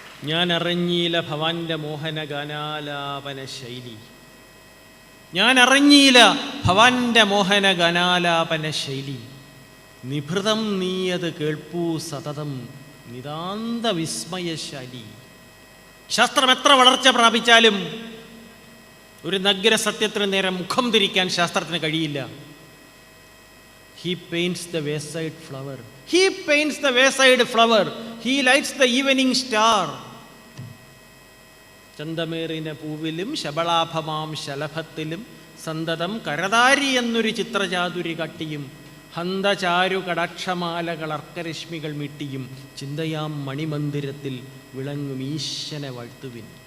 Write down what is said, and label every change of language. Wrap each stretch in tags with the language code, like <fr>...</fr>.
<ml>ഞാൻ അറിഞ്ഞീല ഭവാന്റെ മോഹന ഗാനാലാപന ശൈലി, ഞാൻ അറിഞ്ഞീല ഭവാന്റെ മോഹന ഗാനാലാപന ശൈലി, നിഭൃതം നീയത് കേൾപ്പൂ സതതം നിതാന്ത വിസ്മയശാലി. ശാസ്ത്രം എത്ര വളർച്ച പ്രാപിച്ചാലും ഒരു നഗ്ന സത്യത്തിന് നേരെ മുഖം തിരിക്കാൻ ശാസ്ത്രത്തിന് കഴിയില്ല.</ml> <en>He paints the wayside flower. He paints the wayside flower. He lights the evening star.</en> <ml>ചന്തമേറിന പൂവിലും ശബളാഭമാം ശലഭത്തിലും സന്തതം കരതാരി എന്നൊരു ചിത്രചാതുരി കട്ടിയും ഹന്തചാരു കടാക്ഷമാലകൾ അർക്കരശ്മികൾ മിട്ടിയും ചിന്തയാം മണിമന്ദിരത്തിൽ വിളങ്ങും ഈശനെ വാഴ്ത്തുവിൻ.</ml>